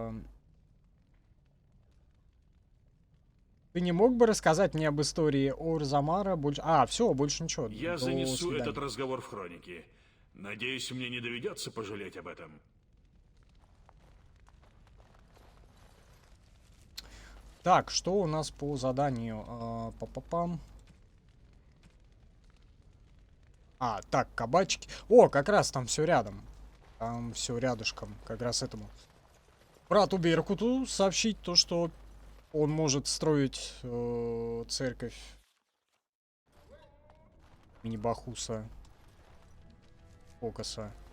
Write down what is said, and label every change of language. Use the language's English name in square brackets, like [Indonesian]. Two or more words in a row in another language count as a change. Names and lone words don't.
[Russian] Ты не мог бы рассказать мне об истории Орзамара? Больше... все, больше ничего. Я До занесу свидания. этот разговор в хроники. Надеюсь, мне не доведется пожалеть об этом. Так, что у нас по заданию? Па-па-пам. Так, кабачки. О, как раз там все рядом. Там все рядышком. Как раз этому брату Беркуту сообщить то, что он может строить церковь Мини-Бахуса Фокуса.